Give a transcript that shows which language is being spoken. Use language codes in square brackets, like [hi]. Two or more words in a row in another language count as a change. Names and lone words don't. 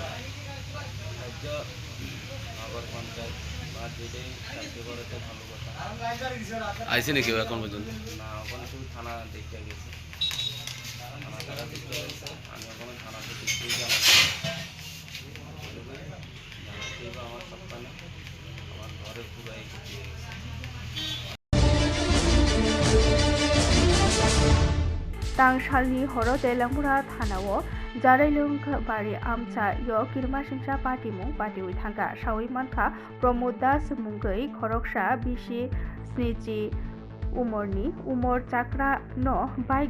[bn] সাহায্য নগর পঞ্চায়েত বা যেটাই সাহায্য করে তো ভালো কথা আইসি নাকি এখন পর্যন্ত না ওখানে শুধু থানা দেখতে গেছে থানা তারা দেখতে গেছে আমি ওখানে থানাতে কিছুই জানাতেই বা আমার সপ্তাহে আমার ঘরে পুরাই ক্ষতি হয়ে গেছে [trp] Tangshali Horo de Lamura Thanawo Jarelung Bari Amcha Yo Kirma Shingsha Party Mung Party Withanga Shawi Manka Promodas Mungai Khoroksha Bishi Sniji Umorni Umor Chakra No Bike